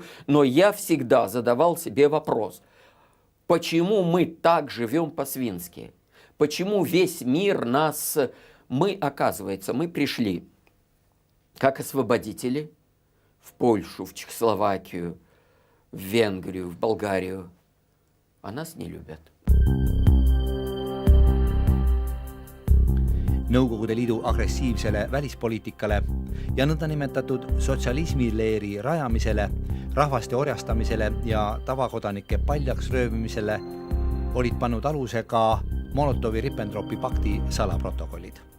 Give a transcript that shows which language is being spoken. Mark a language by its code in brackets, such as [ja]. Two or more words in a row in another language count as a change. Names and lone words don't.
[ru] Но я всегда задавал себе вопрос. Почему мы так живем по-свински? Почему весь мир нас... оказывается, мы пришли как освободители в Польшу, в Чехословакию, в Венгрию, в Болгарию, а нас не любят. [et] Nõukogude Liidu agressiivsele välispoliitikale ja nõndanimetatud sotsialismileeri rajamisele, rahvaste orjastamisele ja tavakodanike paljaks röövimisele olid pannud aluse ka Molotovi-Ribbentropi pakti salaprotokollid.